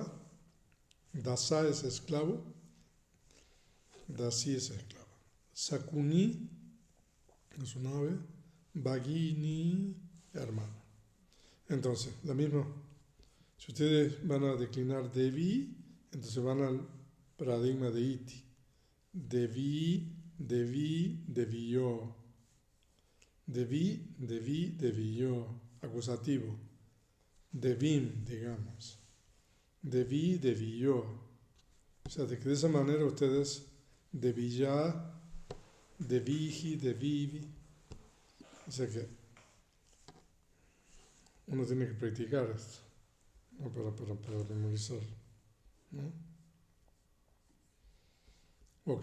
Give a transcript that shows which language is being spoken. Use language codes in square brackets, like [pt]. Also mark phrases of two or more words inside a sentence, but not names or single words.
[es] Dasa es esclavo. Dasi es esclava. Sakuni es un ave. Bhagini, hermano. Entonces, la misma. Si ustedes van a declinar Devi, entonces van al paradigma de Iti. [pi] Devi, Devi, Deviyo. Devi, Devi, Deviyo. [es] Acusativo. Devim, digamos. [pi] Devi, Deviyo. [es] O sea, de que de esa manera ustedes [pi] Deviya, Deviji, Devivi. [es] O sea que uno tiene que practicar esto, ¿no? para memorizar, ¿no? Ok.